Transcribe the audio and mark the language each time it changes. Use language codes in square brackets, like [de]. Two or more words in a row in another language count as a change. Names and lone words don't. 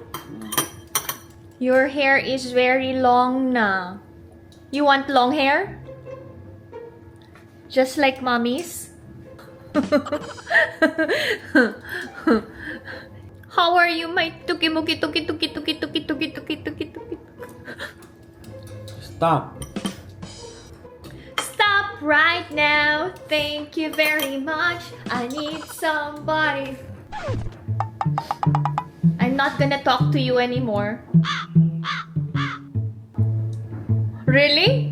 [en] Your hair is very long na. You want long hair? Just like mommy's? How are you, my tuki-muki tuki-tuki-tuki-tuki-tuki-tuki-tuki-tuki? Stop. Stop right now. Thank you very much. I need somebody. I'm not gonna talk to you anymore. Really?